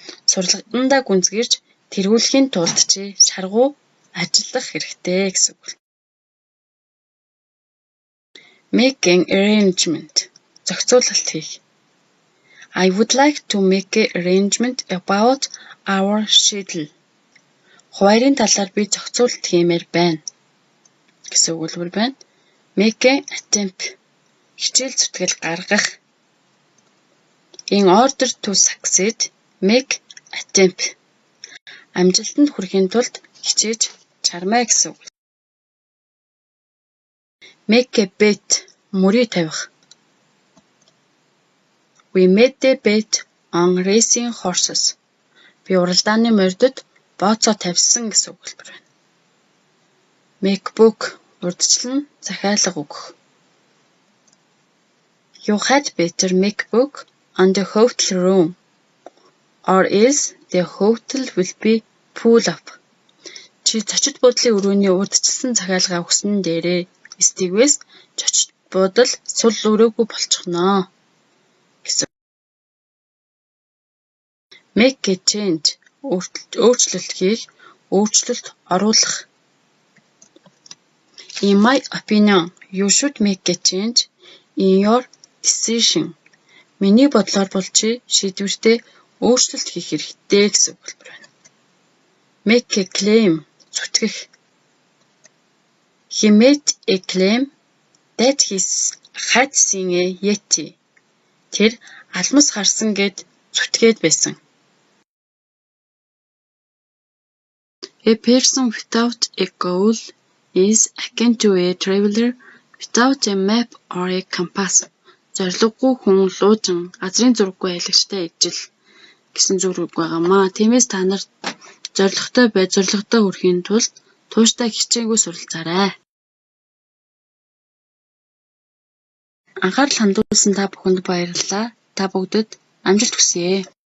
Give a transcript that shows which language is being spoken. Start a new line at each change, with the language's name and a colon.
Mongolian: Сурлагтандаа гүнзгийрч тэргүүлэхийн тулд чи шаргуу ажиллах хэрэгтэй гэсэн үг.
English: Make an arrangement
Mongolian: зохицуулалт хийх.
English: I would like to make an arrangement about our schedule.
Mongolian: Хуваарийн талаар би зохицуулалт хиймээр байна гэсэн өгүүлбэр байна.
English: Make an attempt
Mongolian: хичээл зүтгэл гаргах.
English: In order to succeed, make attempt.
Mongolian: Амжилтанд хүрэхийн тулд хичээж чармай гэсэн үг.
English: Make a bet
Mongolian: мөрий тавих.
English: We made a bet on racing horses.
Mongolian: Би уралдааны морьдод бооцоо тавьсан гэсэн өгүүлбэр байна.
English: Make book
Mongolian: урдчлан захиалга өгөх.
English: You had better make book on the hotel room. or else the hotel will be full up.
Mongolian: Чи зочид буудлын өрөөний урьдчилсан захиалга өгсөн дээрээ стигвээс зочид буудал сул өрөөгүй болчихноо гэсэн.
English: Make a change
Mongolian: өөрчлөлт хийх, өөрчлөлт оруулах.
English: In my opinion, you should make a change in your decision.
Mongolian: Миний бодлоор бол чи шийдвэртээ өөрчлөлт хийх хэрэгтэй гэсэн өгүүлбэр байна.
English: Make a claim зүтгэх. He made a claim that he had seen a Yeti.
Mongolian: Тэр алмас харсан гэд зүтгээд байсан.
English: A person without a goal is akin to a traveler without a map or a compass.
Mongolian: Зорилгогүй хүн луужин газрын зураггүй аялагчтай ижил гэсэн зүрэг байгаамаа. Тиймээс та нар зорилготой байж зорилготой хүрэхийн тулд тууштай хичээгүй суралцаарай. Анхаарал хандуулсан та бүхэнд баярлалаа. Та бүгдэд амжилт хүсье.